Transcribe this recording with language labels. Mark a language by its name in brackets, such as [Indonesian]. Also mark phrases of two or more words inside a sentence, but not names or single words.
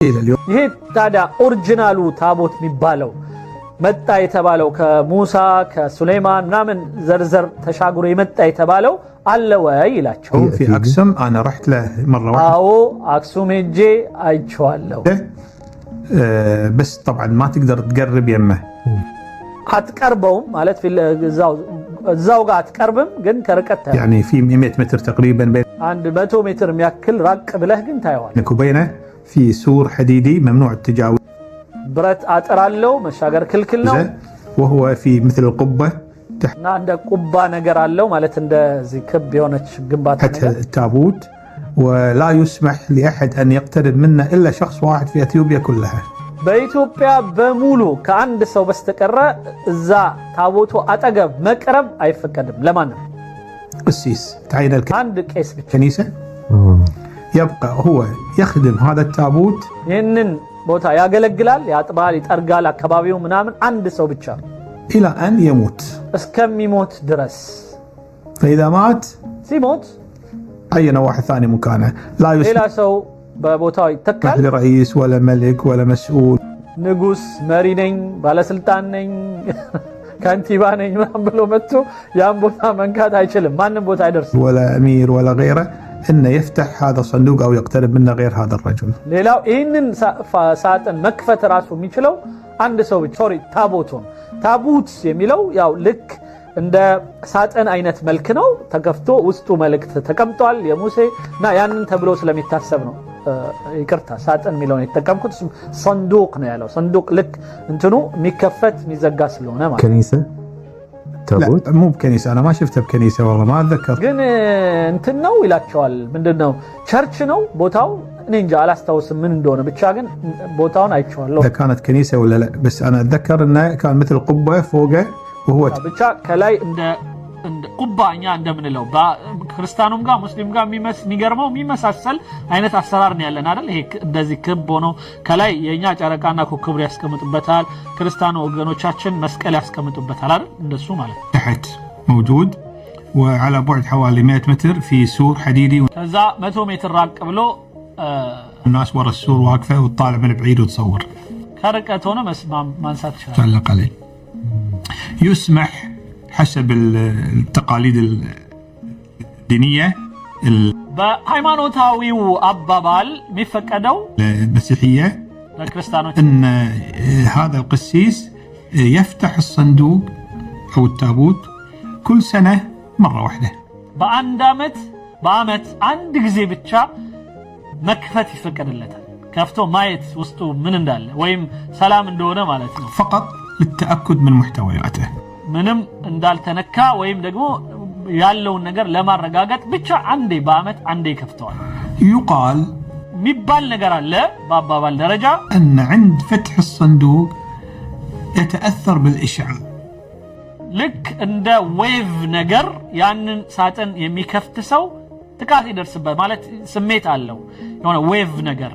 [Amharic] ይሄ ታዲያ ኦሪጂናሉ ታቦት የሚባለው መጣ የተባለው ከሙሳ ከሱሌማን ምናምን ዘርዘር ተሻግሮ የመጣ የተባለው አለ ወይ ይላቸው። [Arabic] في أكسوم أنا رحت له مرة واحدة. [Amharic] አዎ አክሱም ሄጄ አይቼዋለሁ። [Arabic] بس طبعا ما تقدر تقرب يمه. [Amharic] አትቀርበውም ማለት እዛው ጋር አትቀርብም ግን ከርቀት [Arabic] يعني في 100 متر تقريبا بين [Amharic] 100 ሜትር የሚያክል ራቅ ብለህ ግን ታየዋለህ። [Arabic] وبينه في سور حديدي ممنوع التجاوز. [Amharic] ብረት አጥር አለው መሻገር ክልክል ነው። [Arabic] وهو في مثل القبة [Amharic] እና እንደ ቁባ ነገር አለው ማለት እንደዚህ ክብ የሆነች ግንባታ ነገር [Arabic] التابوت ولا يسمح لأحد أن يقترب منه إلا شخص واحد في أثيوبيا كلها. [Amharic] በኢትዮጵያ በሙሉ ከአንድ ሰው በስተቀር እዛ ታቦቱ አጠገብ መቅረብ አይፈቀድም ለማንም። [Arabic] قسيس تعين [Amharic] አንድ ቄስ ብቻ [Arabic] الكنيسة يبقى هو يخدم هذا التابوت [Amharic] ይህንን ቦታ ያገለግላል ያጥባል ይጠርጋል አካባቢው ምናምን አንድ ሰው ብቻ [Arabic] إلى أن يموت [Amharic] እስከሚሞት ድረስ። [Arabic] فإذا مات [Amharic] ሲሞት [Arabic] عين واحد ثاني مكانه لا [Amharic] ሌላ [Arabic] يسمح [Amharic] ሰው በቦታው ይተካል። [Arabic] لرئيس ولا ملك ولا مسؤول [Amharic] ንጉስ መሪ ነኝ ባለስልጣን ነኝ ካንቲባ ነኝ ምናምን ብሎ መጥቶ ያን ቦታ መንካት አይችልም። ማንም ቦታ አይደርስም። [Arabic] ولا أمير ولا غيره إنه يفتح هذا الصندوق أو يقترب منه غير هذا الرجل. [Amharic] ሌላው ይህንን ሳጥን መክፈት ራሱ የሚችለው አንድ ሰው ብቻ። ሶሪ ታቡት የሚለው ያው ልክ እንደ ሳጥን አይነት መልክ ነው። ተከፍቶ ውስጡ መልእክት ተቀምጧል የሙሴ እና ያንን ተብሎ ስለሚታሰብ ነው። ይቅርታ ሳጥን የሚለውን የተጠቀምኩት صندوق ነው ያለው። صندوق ልክ እንትኑ የሚከፈት የሚዘጋ ስለሆነ ማለት [Arabic] كنيسة تابوت لا مو بكنيسة أنا ما شفتها بكنيسة والله ما أتذكر. [Amharic] ግን እንትን ነው ይላቸዋል። ምንድነው ቸርች ነው ቦታው እኔ እንጃ አላስታውስም ምን እንደሆነ ብቻ ግን ቦታውን አይቼዋለሁ። [Arabic] إذا كانت كنيسة ولا لا بس أنا أتذكر إنه كان مثل قبة فوقه وهو [Amharic] ብቻ ከላይ እንደ ቁባኛ እንደምንለው ክርስቲያኑም ጋር ሙስሊም ጋር የሚገርመው የሚመሳሰል አይነት አሰራር ነው ያለን አይደል? ይሄ እንደዚህ ክብ ሆኖ ከላይ የኛ ጨረቃና ኮከብ ያስቀምጡበታል። ክርስቲያኑ ወገኖቻችን መስቀል ያስቀምጡበታል አይደል? እንደሱ ማለት [Arabic] تحت موجود وعلى بعد حوالي 100 متر في سور حديدي [Amharic] ከዛ 100 ሜትር ራቅ ብሎ [Arabic] الناس ورا السور واقفة وتطالع من بعيد وتصور ከርቀት ሆነ ማንሳት ይችላል። تعلق عليه. يسمح حسب التقاليد الدينية [Amharic] በሃይማኖታዊው አባባል የሚፈቀደው [Arabic] المسيحية [Amharic] ለክርስቲያኖች [Arabic] ان هذا القسيس يفتح الصندوق او التابوت كل سنة مرة واحدة. [Amharic] በአመት አንድ ጊዜ ብቻ መክፈት ይፈቀድለታል። ከፍቶ ማየት ውስጡ ምን እንዳለ ወይም ሰላም እንደሆነ ማለት ነው። [Arabic] فقط للتأكد من محتوياته. [Amharic] ምንም እንዳልተነካ ወይም ደግሞ ያለውን ነገር ለማረጋገጥ ብቻ በአመት አንዴ ከፍተዋል። [Arabic] يقال [Amharic] የሚባል ነገር አለ በአባባል ደረጃ [Arabic] أن عند فتح الصندوق يتأثر بالإشعاع. [Amharic] ልክ እንደ ዌቭ ነገር ያንን ሳጥን የሚከፍት ሰው ጥቃት ይደርስበት ማለት ስሜት አለው የሆነ ዌቭ ነገር